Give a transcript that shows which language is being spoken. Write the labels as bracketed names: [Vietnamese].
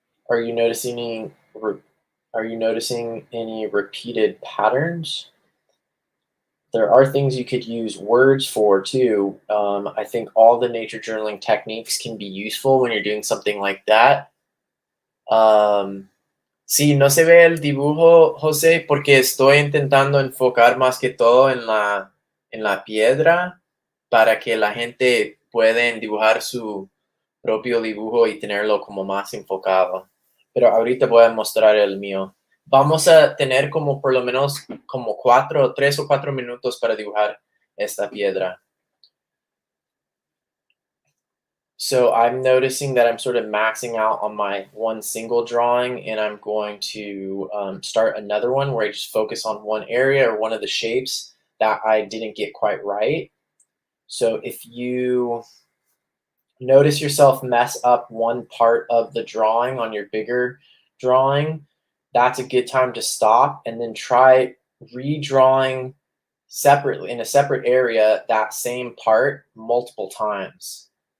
[English] Are you noticing are you noticing any repeated patterns? There are things you could use words for too. I think all the nature journaling techniques can be useful when you're doing something like that. [Spanish] Um, sí, no se ve el dibujo, José, porque estoy intentando enfocar más que todo en la piedra para que la gente pueda dibujar su propio dibujo y tenerlo como más enfocado. Pero ahorita voy a mostrar el mío. Vamos a tener como por lo menos como 3 o 4 minutos para dibujar esta piedra. [English] So I'm noticing that I'm sort of maxing out on my one single drawing, and I'm going to start another one where I just focus on one area or one of the shapes that I didn't get quite right. So if you notice yourself mess up one part of the drawing on your bigger drawing, that's a good time to stop and then try redrawing separately in a separate area that same part multiple times.